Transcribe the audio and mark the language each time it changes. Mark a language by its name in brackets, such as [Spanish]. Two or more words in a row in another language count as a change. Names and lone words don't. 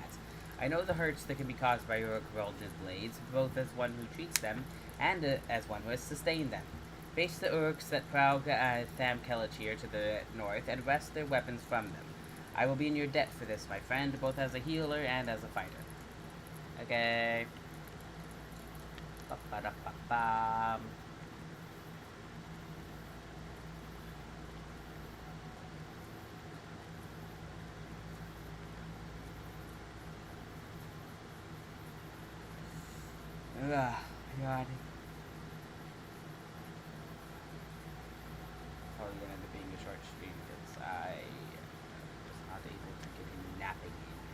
[English] I know the hurts that can be caused by Uruk Veld's blades, both as one who treats them and as one who has sustained them. Face the Uruks that prowl Tham Kelachir to the north and wrest their weapons from them. I will be in your debt for this, my friend, both as a healer and as a fighter. Okay. Ba-ba-da-ba-bam. Ugh, God. Probably gonna end up being a short stream because I was not able to get any napping in.